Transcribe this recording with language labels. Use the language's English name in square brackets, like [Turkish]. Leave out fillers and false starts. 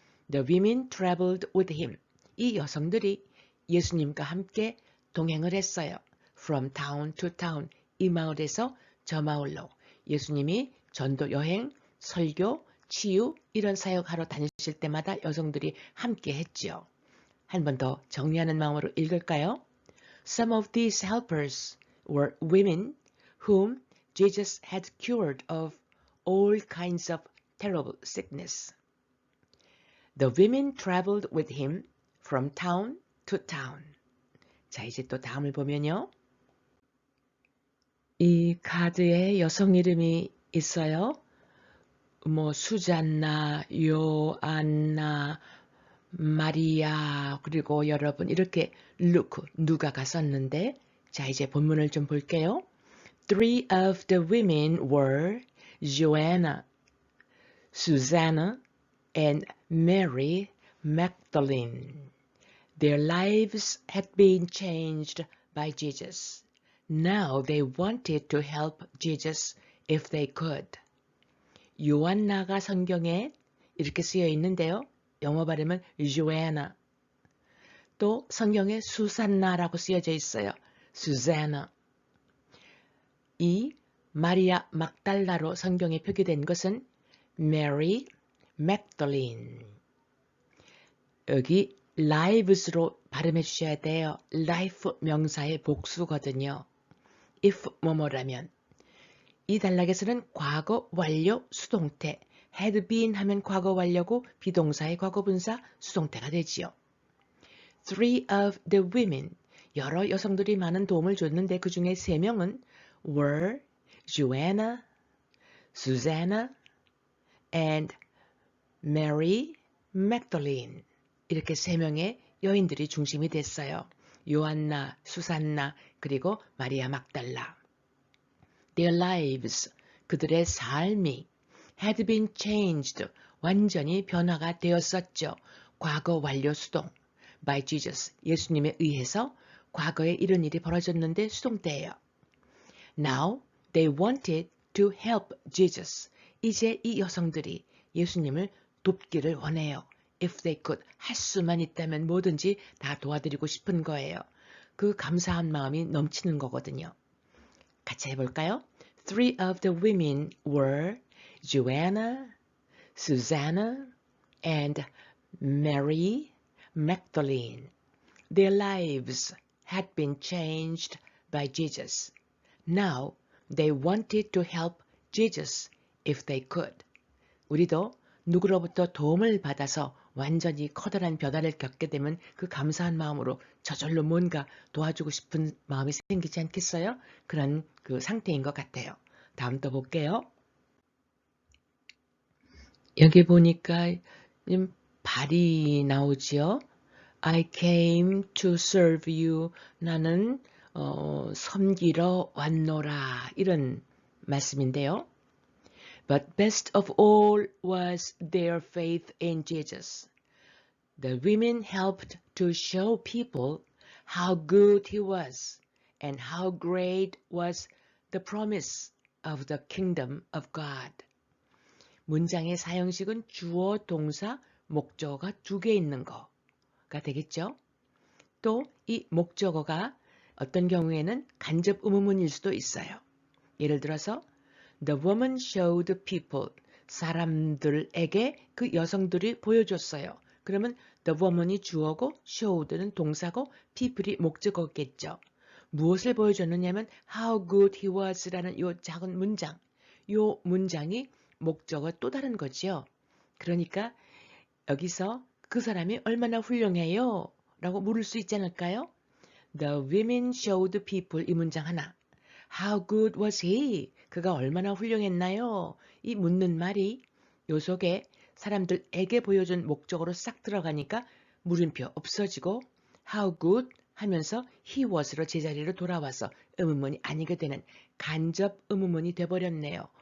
[English] The women traveled with him, [Korean] 이 여성들이 예수님과 함께 동행을 했어요. [English] From town to town, [Korean] 이 마을에서 저 마을로. 예수님이 전도 여행, 설교, 치유 이런 사역하러 다니실 때마다 여성들이 함께 했지요. 한 번 더 정리하는 마음으로 읽을까요? [English] Some of these helpers were women whom Jesus had cured of all kinds of terrible sickness. The women traveled with him from town to town. [Korean] 자, 이제 또 다음을 보면요. 이 카드에 여성 이름이 있어요. 수잔나, 요안나, 마리아, 그리고 여러분 이렇게 누가가 썼는데, 자, 이제 본문을 좀 볼게요. [English] Three of the women were Joanna, Susanna, and Mary Magdalene. Their lives had been changed by Jesus. Now they wanted to help Jesus if they could. [Korean] 요한나가 성경에 이렇게 쓰여 있는데요. 영어 발음은 Joanna. 또 성경에 수산나라고 쓰여져 있어요. [English] Susanna. [Korean] 이 마리아 막달라로 성경에 표기된 것은 Mary Magdalene. 여기 lives로 발음해 주셔야 돼요. life 명사의 복수거든요. if 뭐뭐라면. 이 단락에서는 과거 완료 수동태 had been 하면 과거 완료고 비동사의 과거분사 수동태가 되지요. [English] Three of the women, [Korean] 여러 여성들이 많은 도움을 줬는데 그 중에 3명은 [English] were Joanna, Susanna, and Mary Magdalene. [Korean] 이렇게 3명의 여인들이 중심이 됐어요. 요한나, 수산나, 그리고 마리아 막달라. [English] Their lives, [Korean] 그들의 삶이 [English] had been changed, [Korean] 완전히 변화가 되었었죠. 과거 완료 수동. [English] by Jesus, [Korean] 예수님에 의해서 과거에 이런 일이 벌어졌는데 수동태예요. [English] Now they wanted to help Jesus. [Korean] 이제 이 여성들이 예수님을 돕기를 원해요. [English] If they could, [Korean] 할 수만 있다면 뭐든지 다 도와드리고 싶은 거예요. 그 감사한 마음이 넘치는 거거든요. 같이 해볼까요? [English] Three of the women were Joanna, Susanna, and Mary Magdalene. Their lives had been changed by Jesus. Now they wanted to help Jesus if they could. [Korean] 우리도 누구로부터 도움을 받아서 완전히 커다란 변화를 겪게 되면 그 감사한 마음으로 저절로 뭔가 도와주고 싶은 마음이 생기지 않겠어요? 그런 그 상태인 것 같아요. 다음 또 볼게요. 여기 보니까 발이 나오지요. [English] I came to serve you. [Korean] 나는 섬기러 왔노라. 이런 말씀인데요. [English] But best of all was their faith in Jesus. The women helped to show people how good he was and how great was the promise of the kingdom of God. [Korean] 문장의 사형식은 주어, 동사, 목적어가 2개 있는 거가 되겠죠. 또 이 목적어가 어떤 경우에는 간접 의문문일 수도 있어요. 예를 들어서 [English] The woman showed people, [Korean] 사람들에게 그 여성들이 보여줬어요. 그러면 the woman이 주어고 showed는 동사고 people이 목적어겠죠. 무엇을 보여줬느냐면 [English] how good he was [Korean] 라는 이 작은 문장, 이 문장이 목적어 또 다른 거지요. 그러니까 여기서 그 사람이 얼마나 훌륭해요? 라고 물을 수 있지 않을까요? [English] The women showed people [Korean] 이 문장 하나. [English] How good was he? [Korean] 그가 얼마나 훌륭했나요? 이 묻는 말이 요 속에 사람들에게 보여준 목적으로 싹 들어가니까 물음표 없어지고 how good 하면서 he was로 제자리로 돌아와서 의문문이 아니게 되는 간접 의문문이 돼버렸네요.